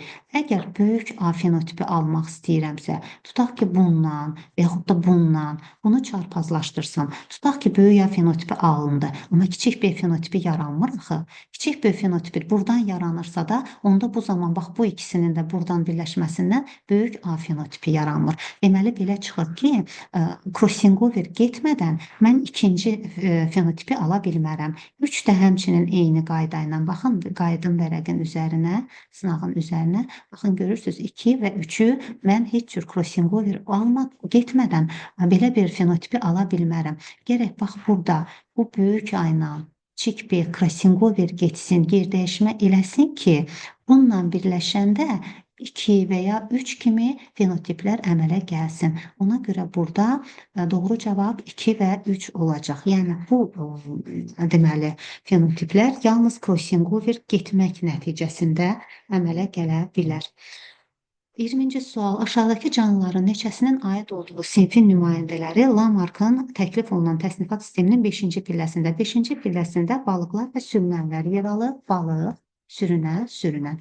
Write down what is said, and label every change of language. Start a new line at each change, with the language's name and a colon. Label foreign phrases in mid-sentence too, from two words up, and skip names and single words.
Azerbaijani: Əgər böyük A fenotipi almaq istəyirəmsə, tutaq ki, bundan və yaxud da bundan bunu çarpazlaşdırsam, tutaq ki, böyük A fenotipi alındı, amma kiçik B fenotipi yaranmır axı. Kiçik B fenotipi buradan yaranırsa da, onda bu zaman bax bu ikisinin də buradan birləşməsindən böyük A fenotipi yaranmır. Deməli, belə çıxır ki,
English: crossing over
Azerbaijani: getmədən mən ikinci fenotipi ala bilmərəm. 3 də həmçinin eyni qayda ilə baxın, qayıdın vərəqin üzərinə, sınağın üzərinə. Baxın, görürsünüz 2 və 3-ü mən heç cür
English: crossing over
Azerbaijani: getmədən belə bir fenotipi ala bilmərəm. Gərək bax burada bu böyük A ilə kiçik B
English: crossing over
Azerbaijani: getsin, gerdəyişmə eləsin ki, bununla birləşəndə 2 və ya 3 kimi fenotiplər əmələ gəlsin. Ona görə burada doğru cavab 2 və 3 olacaq. Yəni bu deməli fenotiplər yalnız
English: crossing over
Azerbaijani: getmək nəticəsində əmələ gələ bilər. 20-ci sual. Aşağıdakı canlıların neçəsinin aid olduğu sinfin nümayəndələri Lamarckın təklif olunan təsnifat sisteminin 5-ci pilləsində. 5-ci pilləsində balıqlar və sürünənlər yer alır. Balıq, sürünən.